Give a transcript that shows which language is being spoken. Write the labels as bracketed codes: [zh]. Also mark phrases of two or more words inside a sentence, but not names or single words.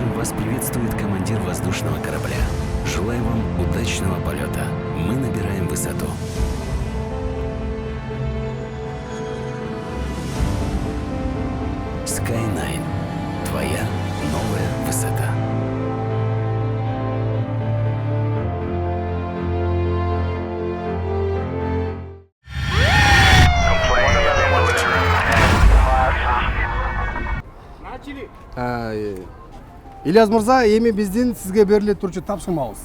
[ru] Вас приветствует командир воздушного корабля. Желаю вам удачного полета. Мы набираем высоту. Sky9. Твоя новая высота. [ky] Ильяс мырза, эми биздин сизге бериле турчу тапшырмабыз.